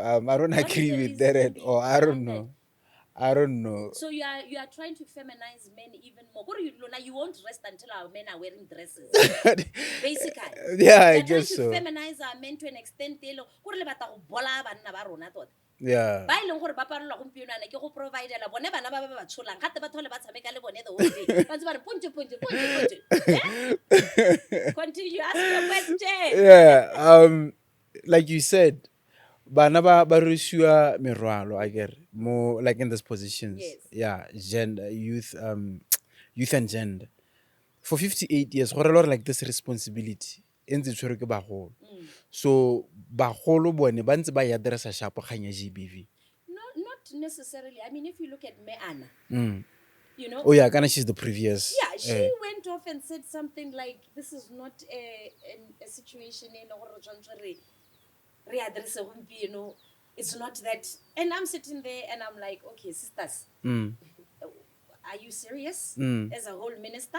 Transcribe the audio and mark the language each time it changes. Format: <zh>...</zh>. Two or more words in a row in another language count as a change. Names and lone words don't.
<en>I don't agree with that at all. I don't know. So you are trying to feminize men even more. You won't rest until our men are wearing dresses. Basically. Yeah, I guess so. Trying to feminize our men to an extent. Yeah.</en> <tn>ba ileng gore ba parolwa gompieno ana ke go providela bone bana ba ba tsholang gape ba thole ba tshameka le bone</tn> <en>the whole day</en> <tn>ba ntse ba re ponte</tn> <en>continue ask your question. Yeah. Like you said,</en> <tn>bana ba rusiwa merwalo,</tn> <en>I get more like in these positions. Yes. Yeah, gender, youth and gender. For 58 years,</en> <tn>go rela</tn> <en>like this responsibility</en> <tn>e ntse tshwere ke bagolo. So bagolo bone ba ntse ba ya addressa shapo kganya GBV.</tn> <en>No, not necessarily. I mean, if you look at Meana, you know. Oh yeah, kind of she's the previous. Yeah, she went off and said something like, "This is not a situation in re address you know. It's not that." And I'm sitting there and I'm like, "Okay, sisters, are you serious as a whole minister?"</en>